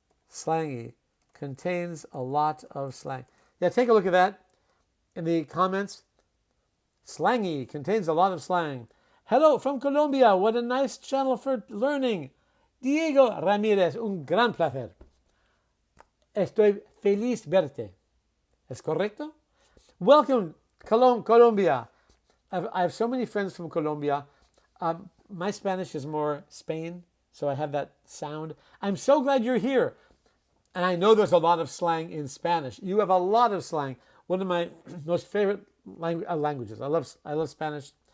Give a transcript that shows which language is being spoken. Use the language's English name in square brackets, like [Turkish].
[English] Slangy contains a lot of slang. Yeah, take a look at that in the comments. Slangy contains a lot of slang. Hello from Colombia. What a nice channel for learning. [Spanish] Diego Ramirez, un gran placer. Estoy feliz verte. ¿Es correcto? [English] Welcome, Colombia. I have so many friends from Colombia. My Spanish is more Spain, so I have that sound. I'm so glad you're here. And I know there's a lot of slang in Spanish. You have a lot of slang. One of my most favorite languages. I love Spanish.